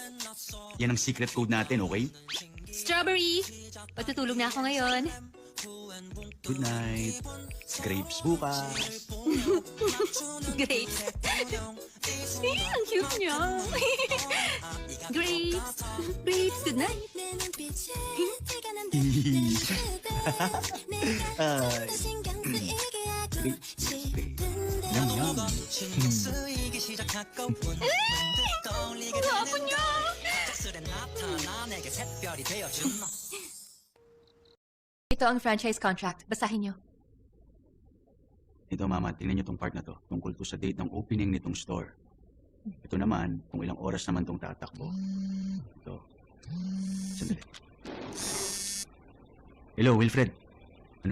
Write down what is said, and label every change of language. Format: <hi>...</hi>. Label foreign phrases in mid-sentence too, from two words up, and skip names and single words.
<tl>Yan ang</tl> <en>secret code</en> <tl>natin, okay? Strawberry. Patutulog na ako ngayon.</tl> <en>Good night. Grapes bukas.</en> <tl>Grapes. Ang cute niya.</tl> <en>Grapes. Grapes, good night.</en> <ko>내 눈빛에 티가 난다 그대 내가 신경 쓰이게 하고 싶은데 Yum, yum. 쓰이기 시작하고 떠올리게 되는 짝술에 나타나 내게 샛별이 되어준 너</ko> <tl>Ito ang</tl> <en>franchise contract.</en> <tl>Basahin niyo. Ito, Mama, tingnan niyo tong part na to. Tungkol to sa date ng opening nitong store. Ito naman, kung ilang oras naman tong tatakbo. Ito. Sandali. Hello, Wilfred. Ano?</tl>